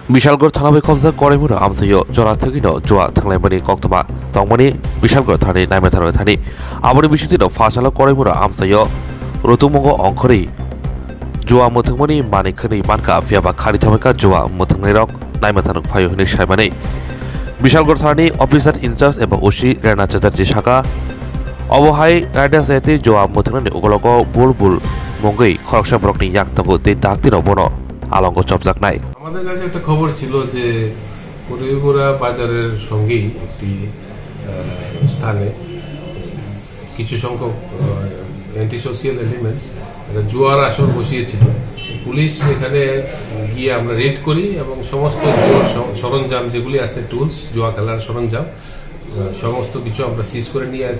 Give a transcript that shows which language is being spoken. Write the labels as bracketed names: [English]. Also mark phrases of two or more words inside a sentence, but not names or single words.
[Kok Borok] बिशालगढ़ थाना खबजा करेमुरा आमसायो जरा थगिनो जुआ थांलायमानि कक्तमा तंमानि बिशालगढ़ थानी नायमाथानो थानी आबनि बिसुतिनो फासाला करेमुरा आमसायो रुतुमंग अंखरि जुआ मुथुंमनि मानिखनि मानका फियाबा खारि थामका जुआ मुथुंनायरक नायमाथानो फायो हनि सायमानि बिशालगढ़ थानी अफिसार इनचार्ज एबा ओसि रेना चेटार्जी शाखा अबहाय रायडा सायति जुआ मुथुंनानि उगलको बुलबुल मंगै खरकसा ब्रकनि याक्तंगो दे दाक्तिनो बनो आलंग चपजाकनाय [Bangla] আমাদের কাছে একটা খবর ছিল যে করিমুরা বাজারের সঙ্গেই একটি স্থানে কিছু সংখ্যক [English] anti social element [Bangla] একটা জুয়ার আসর বসিয়েছিল। পুলিশ এখানে গিয়ে আমরা রেড করি এবং সমস্ত জুয়ার সরঞ্জাম যেগুলি আছে টুলস জুয়া খেলার সরঞ্জাম সমস্ত কিছু আমরা সিজ করে নিয়ে আসি।